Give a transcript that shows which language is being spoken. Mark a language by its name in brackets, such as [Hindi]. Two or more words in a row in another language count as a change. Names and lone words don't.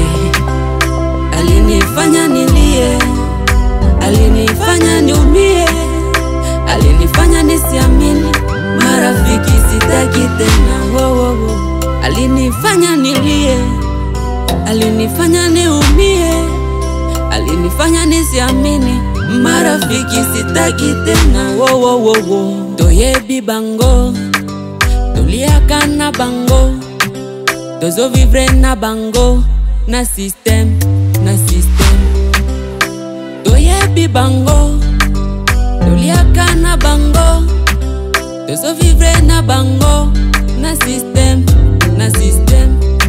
[Swahili] Alinifanya nilie, alinifanya niumie, alinifanya nisiamini, marafiki sitaki tena. Alinifanya nilie, alinifanya niumie, alinifanya nisiamini, marafiki sitaki tena. [Lingala] Toyebi bango, toliaka na bango, tozo vivre na bango, na system, na system. Toyebi bango, toliaka na bango, tozo vivre na bango, na system, na system.